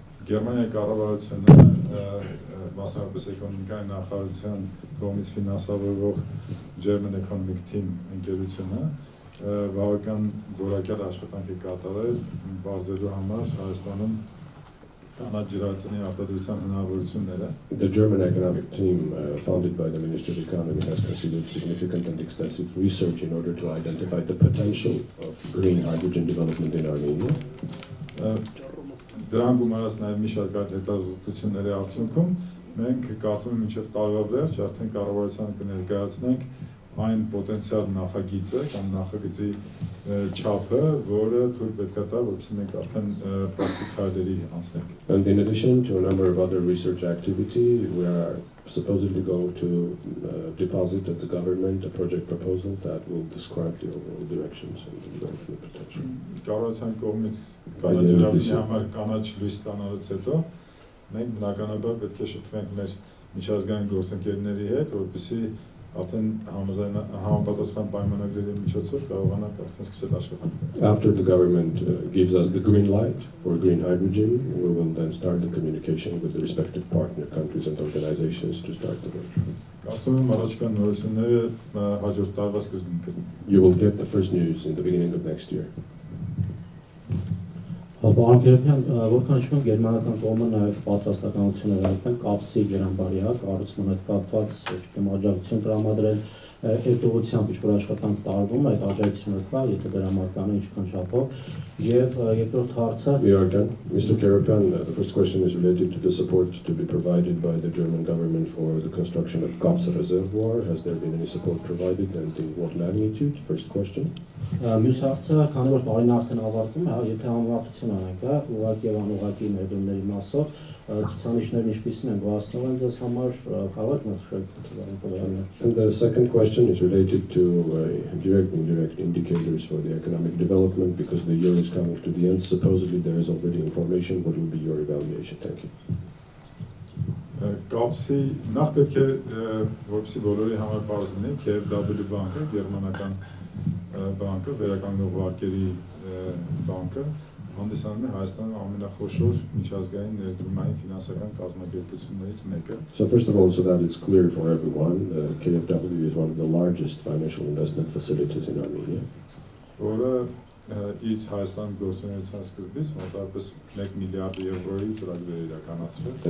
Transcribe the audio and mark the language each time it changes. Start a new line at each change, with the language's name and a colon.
Armenian: Գերմանիայի կառավարությունը մասնավորապես էկոնոմիկայի նախարարության կողմից ֆինանսավորվող German Economic Team ընկերությունը բավական որակյալ աշխատանք է կատարել բարձրելու համար Հայաստանում կանաչ ջրածինի արտադրության հնարավորությունները.
English: The German economic team founded by the Ministry of Economy has considered significant and extensive research in order to identify the potential of green hydrogen development in Armenia.
Armenian: Դրան գումարած նաև մի շարք հետազոտությունների արդյունքում մենք կարծում եմ մինչև տարվա վերջ արդեն կառավարությանը կներկայացնենք այն պոտենցիալ նախագիծը կամ նախագծի չափը, որը թույլ պետք է տա, որպեսզի մենք արդեն պրակտիկ քայլերի անցնենք.
English: And in addition to a number of other research activity, we are supposedly going to deposit at the government a project proposal that will describe the overall directions and the development potential.
Armenian: Կառավարության կողմից կանաչ համար կանաչ լույս ստանալուց հետո մենք բնականաբար պետք է շփվենք մեր միջազգային գործընկերների հետ, որպեսզի արդեն համապատասխան պայմանագրերի միջոցով կարողանանք արդեն սկսել աշխատանքներ.
English: After the government gives us the green light for green hydrogen, we will then start the communication with the respective partner countries and organizations to start the work.
Armenian: Կարծում եմ առաջիկա նորությունները հաջորդ տարվա սկզբին կլինի.
English: You will get the first news in the beginning of next year.
Armenian: Պարոն որքան իշխում գերմանական կողմը նաև պատրաստականություն է վերցնել կապսի ջրամբարի կառուցման հետ կապված աջակցություն տրամադրել այդ ուղղությամբ ինչ-որ աշխատանք տարվում է, այդ աջակցությունը կա, եթե դրամարկանը ինչքան չափով, եւ երկրորդ հարցը
English: Mr. Karapan, the first question is related to the support to be provided by the German government for the construction of Kaps reservoir. Has there been any support provided and in what magnitude? First question.
Armenian: Մյուս հարցը, քանի որ տարին արդեն ավարտվում է, եթե համապատասխան անենք, ուղղակի եւ անուղղակի ներդրումների մասով ցուցանիշներն ինչպիսին են գոհացնող են ձեզ համար, կարող եք նշել։
English: And the second question is related to direct and indirect indicators for the economic development because the year is coming to the end. Supposedly there is already information. What will be your evaluation? Thank you.
Armenian: Կապսի նախ պետք է որպեսզի բոլորի համար պարզ լինի KfW բանկը, գերմանական բանկը, վերականգնող վարկերի բանկը հանդիսանում է Հայաստանի ամենախոշոր միջազգային ներդրումային ֆինանսական կազմակերպություններից մեկը։
English: So first of all, so that it's clear for everyone, KfW is one of the largest financial investment facilities in Armenia.
Armenian: Որը իր Հայաստան գործունեության սկզբից մոտավորապես 1 միլիարդ եվրոյի ծրագրեր իրականացրել։